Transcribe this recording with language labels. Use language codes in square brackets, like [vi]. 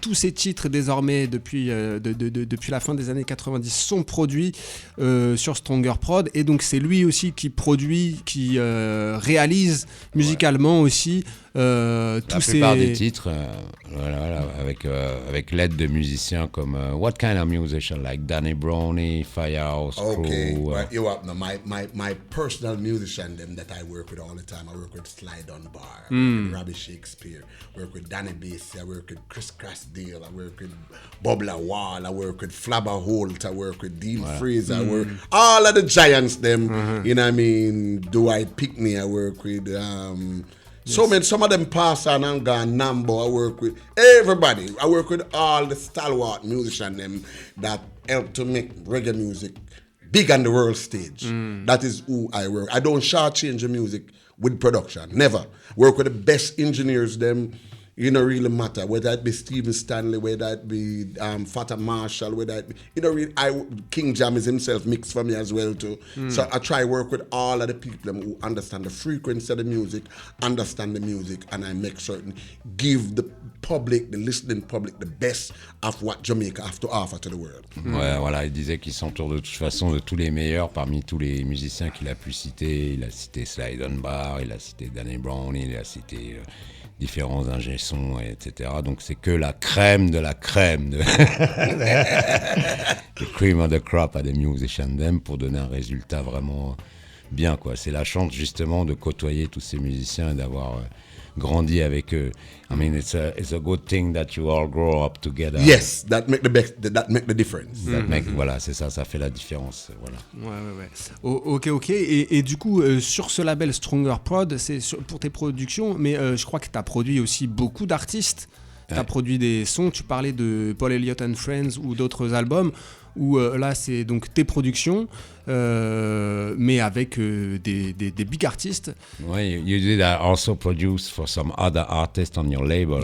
[fr] Tous ces titres désormais depuis la fin des années 90 sont produits sur Stronger Prod, et donc c'est lui aussi qui produit, qui réalise musicalement aussi la plupart des titres, avec l'aide de musiciens comme [en] what kind of musician like [fr] Danny Brownie, Firehouse Crew. [en] Right. You up now. My personal musician them that I work with all the time. I work with Sly Dunbar, Robbie Shakespeare. I work with Danny Basie. I work with Chris Crasdale. I work with Bobla Wall. I work with Flabber Holt. I work with Dean Fraser. I work all of the giants them. You know what I mean? Dwight Pickney. I work with. Some of them pass on and gone. Nambo, I work with everybody. I work with all the stalwart musicians them that help to make reggae music big on the world stage. That is who I work. I don't shortchange the music with production. Never. Work with the best engineers, them. It don't really matter whether it be Stephen Stanley, whether it be Fata Marshall, whether it be, King Jam is himself mixed for me as well too. So I try work with all of the people who understand the frequency of the music, understand the music, and I make certain give the public, the listening public, the best of what Jamaica have to offer to the world. [fr] Ouais, voilà, il disait qu'il s'entoure de toute façon de tous les meilleurs parmi tous les musiciens qu'il a pu citer. Il a cité Sly Dunbar, il a cité Danny Brown, il a cité différents ingé-sons, etc. Donc c'est que la crème de la crème de [en] the cream of the crop [fr] à des [en] musicians them [fr] pour donner un résultat vraiment bien, quoi. C'est la chance justement de côtoyer tous ces musiciens et d'avoir grandi avec eux. [en] I mean, it's a good thing that you all grow up together. Yes, that make the difference. [fr] Voilà, c'est ça fait la différence. Voilà. Ouais. Ok. Et du coup, sur ce label Stronger Prod, c'est pour tes productions, mais je crois que tu as produit aussi beaucoup d'artistes. Tu as produit des sons, tu parlais de Paul Elliott and Friends ou d'autres albums, où là, c'est donc tes productions, mais avec des big artistes. [en] Ouais, you did also produce for some other artists on your label.